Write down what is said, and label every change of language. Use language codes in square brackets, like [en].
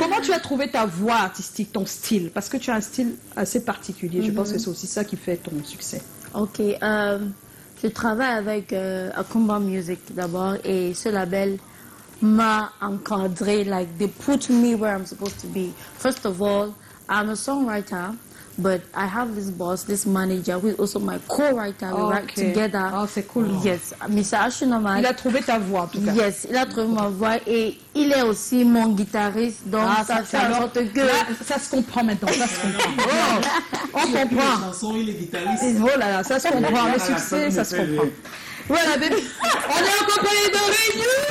[fr] Comment tu as trouvé ta voix artistique, ton style? Parce que tu as un style assez particulier. Je pense que c'est aussi ça qui fait ton succès. Ok, je travaille avec Akumba Music d'abord et ce label m'a encadré, [en] like they put me where I'm supposed to be. First of all, I'm a songwriter, but I have this boss, this manager, who is also my co-writer. We write together. [fr] Oh, c'est cool. [en] Yes, Mr. Ashunama. [fr] Il a trouvé ta voix en tout cas. Yes, il a trouvé ma voix et il est aussi mon guitariste, donc ça fait en sorte que... Là, ça se comprend maintenant, ça se comprend. On comprend. Chanson, il est guitariste. Oh là là, ça se comprend. Le succès, ça se comprend. Voilà, bébé. On est en compagnie de Réunion.